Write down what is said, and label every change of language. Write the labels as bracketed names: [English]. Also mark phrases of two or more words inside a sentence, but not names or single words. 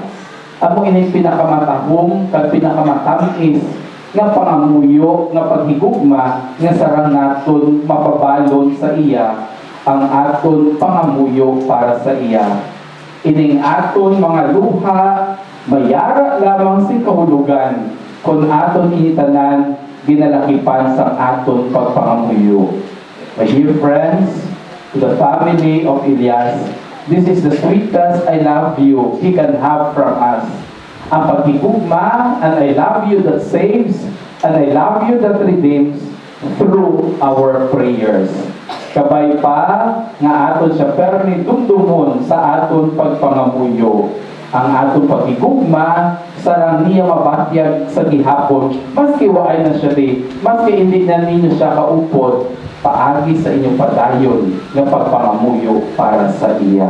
[Hiligaynon] Amo ining pinakamatahong kag pinakamatamis nga pangamuyo nga paghigugma nga sarang naton mapabalon sa iya ang aton pangamuyo para sa iya. Ining aton mga luha mayara lamang si kahulugan kung aton initanan ginalakipan sa aton pagpangamuyo. [English] My dear friends, to the family of Elias, this is the sweetest I love you he can have from us. [Hiligaynon] Ang paghigugma, [English] and I love you that saves, and I love you that redeems through our prayers. [Hiligaynon] Kabay pa nga aton siya permi dumdumon sa aton pagpangamuyo. Ang aton paghigugma sarang niya mabatyag sa gihapon, maski waay na siya di, maski hindi na ninyo siya kaupod, paagi sa inyong padayon ng pagpangamuyo para sa iya.